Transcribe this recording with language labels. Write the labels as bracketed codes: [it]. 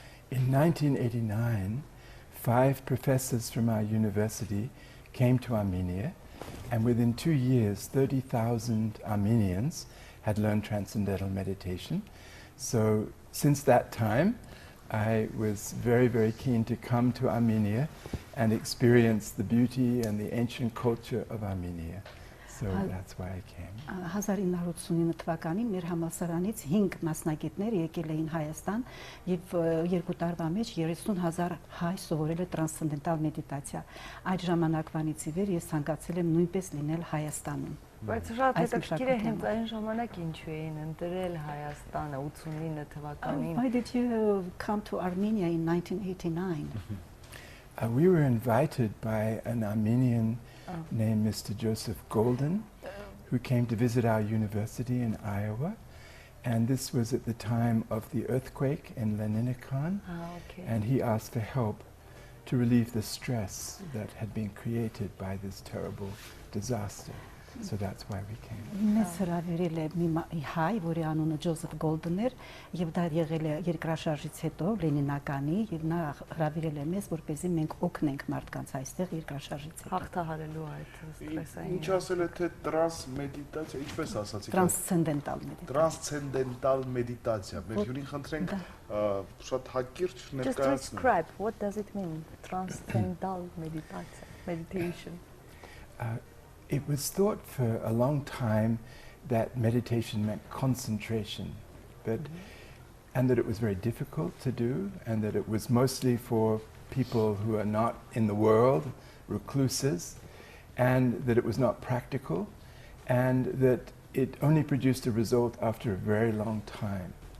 [en] In 1989, 5 professors from our university came to Armenia, and within 2 years, 30,000 Armenians had learned transcendental meditation. So since that time, I was very, very keen to come to Armenia and experience the beauty and the ancient culture of Armenia. So that's why I came. [hy] 1989 թվականին մեր համալսարանից 5 մասնագետներ եկել էին Հայաստան եւ 2 տարվա մեջ 30,000 հայ սովորել է տրանսցենդենտալ մեդիտացիա։ Այդ ժամանակվանից ի վեր ես ցանկացել եմ նույնպես լինել Հայաստանում։ Բայց շատ հետաքրքիր է հենց այն ժամանակ ինչու էին ընտրել Հայաստանը 89 թվականին։ [en] Why did you come to Armenia in 1989? We were invited by an Armenian named Mr. Joseph Golden, who came to visit our university in Iowa, and this was at the time of the earthquake in Leninikon, and he asked for help to relieve the stress that had been created by this terrible disaster. So that's why we came. [hy] Մեզ հրավիրել է մի հայ, որի անունը Ջոզեֆ Գոլդն էր, եւ դա եղել է երկրաշարժից հետո Լենինականի, եւ նա հրավիրել է մեզ, որպեսզի մենք օգնենք մարդկանց այստեղ երկրաշարժից հետո։ Հաղթահարելու այդ ստրեսային։ Ինչ ասել է թե տրանսմեդիտացիա, ինչպես ասացիք։ Տրանսցենդենտալ մեդիտացիա։ Տրանսցենդենտալ մեդիտացիա։ Մեր հյուրին խնդրենք շատ հակիրճ ներկայացնել։ [en] Just describe what does it mean? Transcendental meditation. It was thought for a long time that meditation meant concentration, and that it was very difficult to do, and that it was mostly for people who are not in the world, recluses, and that it was not practical, and that it only produced a result after a very long time.